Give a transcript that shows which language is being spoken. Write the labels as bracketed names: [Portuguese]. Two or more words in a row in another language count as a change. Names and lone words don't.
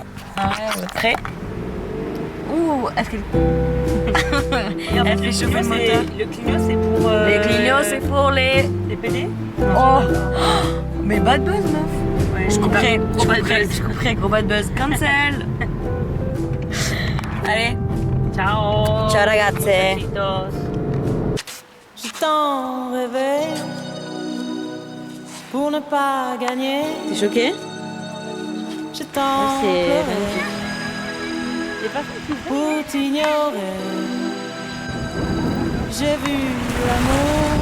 [French] Ouais, vous êtes prêts? Ouh, est-ce qu'elle... Elle fait chauffer le moteur. Le clignot, c'est pour. Les clignots, c'est pour les... Les PD. Oh, mais [English] bad buzz, [French] meuf. Ouais, Je couperai, [English] gros bad buzz. [French] je couperai, gros [English] bad buzz. [French] Cancel. Allez, Ciao. [Italian] ciao ragazze. [French] Besitos. tant rêvé pour ne pas gagner. T'es choqué? J'ai tant Ouais, c'est pleuré magnifique. C'est pas facile. pour t'ignorer. J'ai vu l'amour